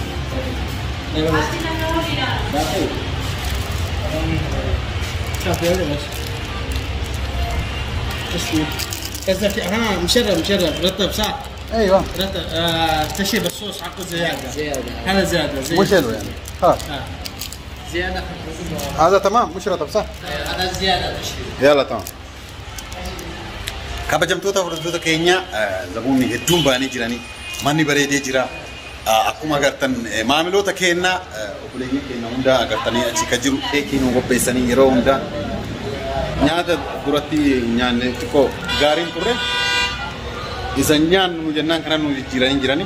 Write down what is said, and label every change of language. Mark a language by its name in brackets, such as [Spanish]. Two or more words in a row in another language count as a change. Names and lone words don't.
[Arabic] شوف يا ولد اسمه قصدك مشرب رطب صح؟ ايوه رطب تشيب الصوص حقه زياده هذا زياده مش حلو يعني خلاص زياده هذا تمام مش رطب صح؟ هذا زياده تشيب يلا تمام [Oromo] kabajamtoota fudhattoota keenya zabuuni hedduun baanii jiranii manni bareedee jira akkuma agartan maamiloota keenya okoleenya keenya hunda agartanii achi ka jiru keekiin qopheessanii yeroo hunda nyaata duratti nyaanne xiqqoo gaariin turre Isanyaan nu jennaan kana nu jirani.